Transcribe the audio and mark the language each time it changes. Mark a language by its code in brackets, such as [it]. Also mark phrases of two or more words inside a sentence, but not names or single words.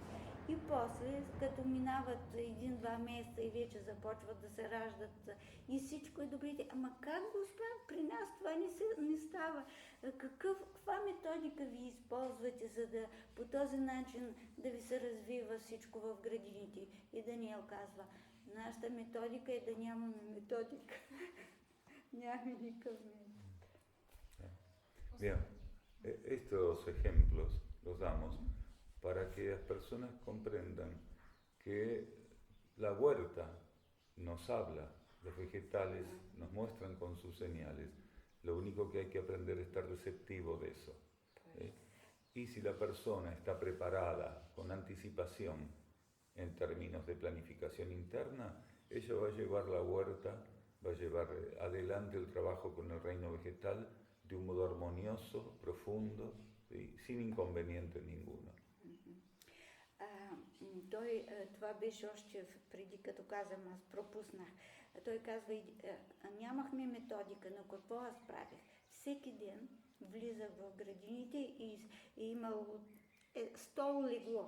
[bg] И после, като минават 1-2 месеца и вече започват да се раждат и всичко е добрите, ама как Господ, при нас това не става? Каква методика ви използвате, за да по този начин да ви се развива всичко в градините? И Даниел казва, нашата методика е да нямаме методика. Нямаме никакъв метод. [es] Bien, estos ejemplos los damos para que las personas comprendan que la huerta nos habla, los vegetales nos muestran con sus señales. Lo único que hay que aprender es estar receptivo de eso. ¿Sí? Y si la persona está preparada con anticipación en términos de planificación interna, ella va a llevar la huerta, va a llevar adelante el trabajo con el reino vegetal de un modo armonioso, profundo, ¿sí? Sin inconveniente ninguno. [bg] Това беше още преди, като казвам, аз пропуснах. Той казва, нямахме методика, но какво аз правих? Всеки ден влизах в градините и имало 100 легло.